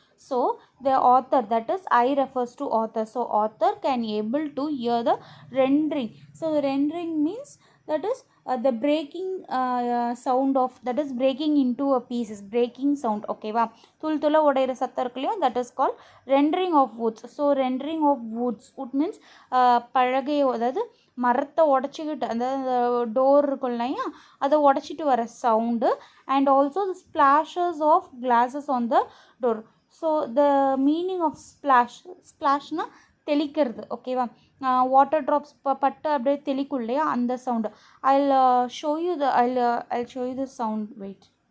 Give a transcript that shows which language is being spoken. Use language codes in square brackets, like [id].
[en] So the author, that is I refers to author. So author can able to hear the rendering. So rendering means that is the breaking sound of, that is breaking into a pieces, breaking sound. [ta] Okay va, tul tula odaira satta irukku, [en] that is called rendering of woods. So rendering of woods, wood means [ta] பழகைய, அதாவது மரத்தை உடச்சிக்கிட்டு அந்த door இருக்கும் இல்லையா, அதை உடச்சிட்டு வர sound, [en] And also the splashes of glasses on the door. So the meaning of ஸ்பிளாஷ்னா [ta] தெளிக்கிறது. ஓகேவா, water drops பட்டு அப்படியே தெளிக்கும் இல்லையா, அந்த sound. [en] I'll show you the I'll show you the sound. Wait.